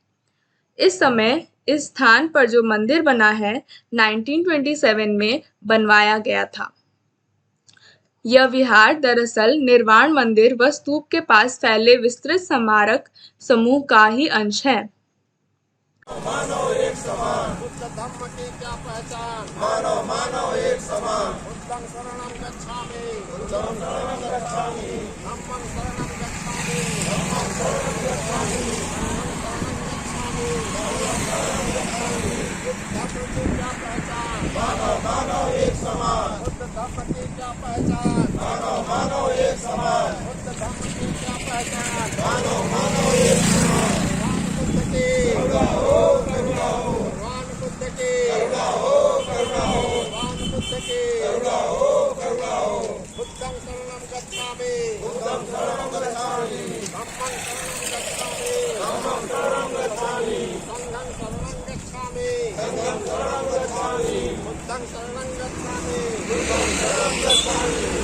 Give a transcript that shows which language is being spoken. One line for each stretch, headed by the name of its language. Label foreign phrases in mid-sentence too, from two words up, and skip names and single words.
Hindi: इस समय इस स्थान पर जो मंदिर बना है 1927 में बनवाया गया था। यह विहार दरअसल निर्वाण मंदिर व स्तूप के पास फैले विस्तृत स्मारक समूह का ही अंश है। मानव एक समान, बुद्ध धम्म की क्या पहचान, मानव मानव एक समान,
Pali: बुद्धं शरणं गच्छामि, बुद्धं शरणं गच्छामि, धम्मं शरणं गच्छामि, धम्मं शरणं गच्छामि,
Hindi: बुद्ध धम्म की क्या पहचान, मानव मानव एक समान, बुद्ध धम्म की क्या पहचान, मानव मानव एक समान, बुद्ध धम्म की क्या पहचान, मानव मानव एक समान, बुद्ध की करुणा हो, भगवान बुद्ध की करुणा हो, भगवान बुद्ध की करुणा हो,
Pali: बुद्धं शरणं गच्छामि, बुद्धं शरणं गच्छामि, धम्मं शरणं गच्छामि, धम्मं शरणं गच्छामि, संघं शरणं गच्छामि, संघं शरणं गच्छामि, बुद्धं शरणं गच्छामि, बुद्धं शरणं गच्छामि,